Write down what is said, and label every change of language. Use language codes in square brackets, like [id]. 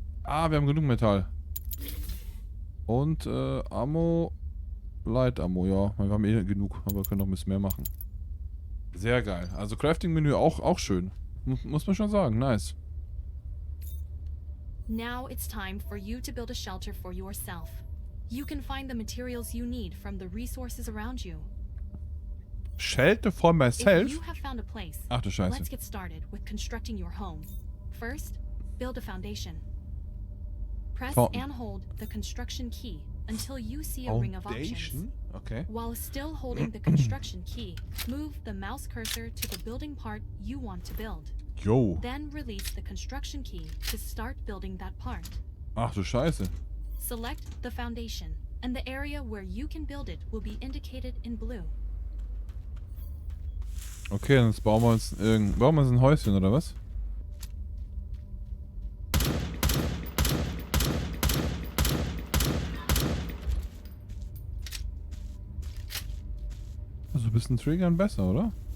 [de] Ah, wir haben genug Metall. Und Ammo. Light Ammo, ja. Wir haben eh genug, aber wir können noch ein bisschen mehr machen. Sehr geil. Also Crafting-Menü auch schön. Muss man schon sagen. Nice. [en] Now it's time for you to build a shelter for yourself. You can find the materials you need from the resources around you. Shelter for myself? If you have found a place, [de] Ach du Scheiße. [en] let's get started with constructing your home. First, build a foundation. Press and hold the construction key until you see a ring of options. Okay. While still holding the construction key, move the mouse cursor to the building part you want to build. Yo. Then release the construction key to start building that part. [de] Ach du Scheiße. [en] Select the foundation, and the area where you can build it will be indicated in blue. [de] Okay, dann bauen wir uns ein Häuschen, oder was? Also ein bisschen triggern besser, oder?